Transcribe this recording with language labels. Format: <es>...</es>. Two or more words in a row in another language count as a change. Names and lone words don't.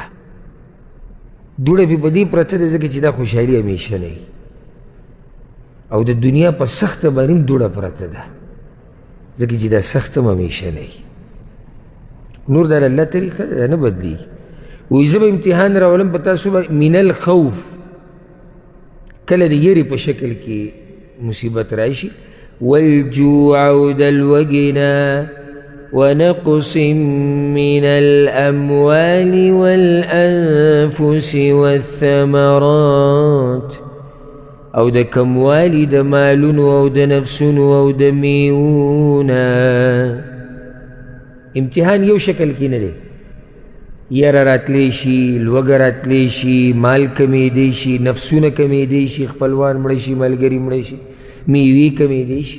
<ps>دوړه پې په دې پرته ده ځکه چې دا خوشحالي همیشه نه وي او د دنیا په سخته باندې هم دوړه پرته ده ځکه چې دا سخت هم همیشه نه وي. نور دا الله طریقه ده نه بدلېږي. وایي زه به امتحان راولم په تاسو باندې</ps> <ar>من الخوف،</ar> <ps>کله د یرې په شکل کې مصیبت راشي، والجوع او د لوږې</ps> <ar>ونقص من الأموال والأنفس والثمرات،</ar> <ps>او د کموالی د مالونو او د نفسونو او د میوونه. امتحان یو شکل کې نه دی، یره راتلی شي، لوږه راتلی شي، مال کمیدی شي، نفسونه کمیدی شي، خپلوان مړه شي، ملګري مړه شي، میوې کمیدی شي.</ps>